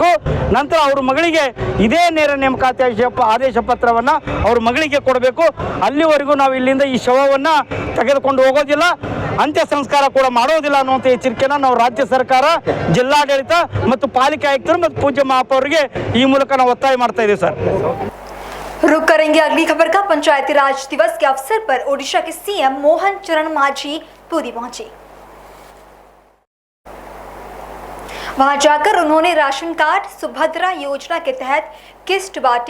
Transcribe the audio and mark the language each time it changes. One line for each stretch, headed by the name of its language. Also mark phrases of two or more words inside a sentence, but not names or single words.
Kannada: ನಂತರ ಅವ್ರ ಮಗಳಿಗೆ ಇದೇ ನೇರ ನೇಮಕಾತಿ ಆದೇಶ ಪತ್ರವನ್ನು ಅವ್ರ ಮಗಳಿಗೆ ಕೊಡಬೇಕು. ಅಲ್ಲಿವರೆಗೂ ನಾವು ಇಲ್ಲಿಂದ ಈ ಶವವನ್ನು ತೆಗೆದುಕೊಂಡು ಹೋಗೋದಿಲ್ಲ, ಅಂತ್ಯ ಸಂಸ್ಕಾರ ಕೂಡ ಮಾಡೋದಿಲ್ಲ ಅನ್ನುವಂಥ ಎಚ್ಚರಿಕೆಯನ್ನು ನಾವು ರಾಜ್ಯ ಸರ್ಕಾರ, ಜಿಲ್ಲಾಡಳಿತ ಮತ್ತು ಪಾಲಿಕೆ ಆಯುಕ್ತರು ಮತ್ತು ಪೂಜ್ಯ ಮಹಾಪೌರಿಗೆ ಈ ಮೂಲಕ ನಾವು ಒತ್ತಾಯ ಮಾಡ್ತಾ ಇದ್ದೀವಿ ಸರ್.
Hindi: रुक करेंगे अगली खबर का। पंचायती राज दिवस के अवसर पर ओडिशा के सीएम मोहन चरण मांझी पुरी पहुंचे। वहां जाकर उन्होंने राशन कार्ड सुभद्रा योजना के तहत किस्त बांटी।